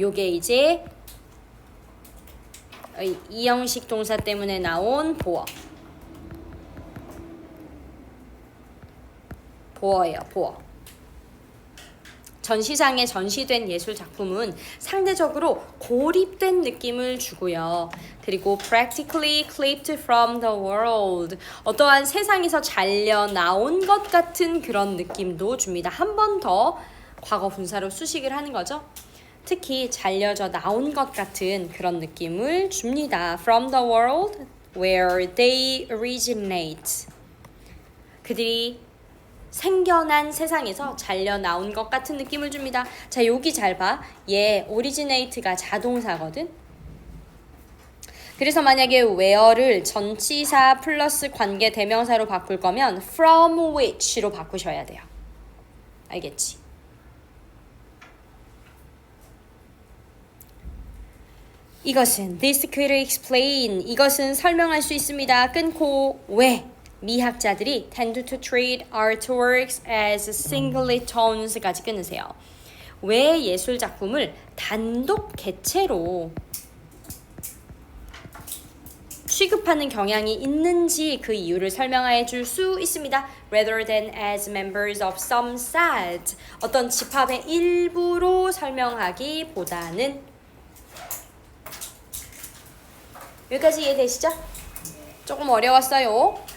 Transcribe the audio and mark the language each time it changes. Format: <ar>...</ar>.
<ko>요게 이제 이형식 동사 때문에 나온 보어예요. 보어. 전시장에 전시된 예술 작품은 상대적으로 고립된 느낌을 주고요. 그리고</ko> <en>practically clipped from the world.</en> <ko>어떠한 세상에서 잘려 나온 것 같은 그런 느낌도 줍니다. 한 번 더 과거 분사로 수식을 하는 거죠. 특히 잘려져 나온 것 같은 그런 느낌을 줍니다.</ko> <en>From the world where they originate.</en> <ko>그들이 생겨난 세상에서 잘려 나온 것 같은 느낌을 줍니다. 자, 여기 잘 봐. 얘 originate가 자동사거든. 그래서 만약에 where를 전치사 플러스 관계 대명사로 바꿀 거면</ko> <en>from which</en> <ko>로 바꾸셔야 돼요. 알겠지? 이것은</ko> <en>this could explain.</en> <ko>이것은 설명할 수 있습니다. 끊고 왜? 미학자들이</ko> <en>tend to treat artworks as singly tones까지</en> <ko>끊으세요. 왜 예술 작품을 단독 개체로 취급하는 경향이 있는지 그 이유를 설명해 줄 수 있습니다.</ko> <en>Rather than as members of some set.</en> <ko>어떤 집합의 일부로 설명하기보다는. 여기까지 이해되시죠? 조금 어려웠어요.</ko>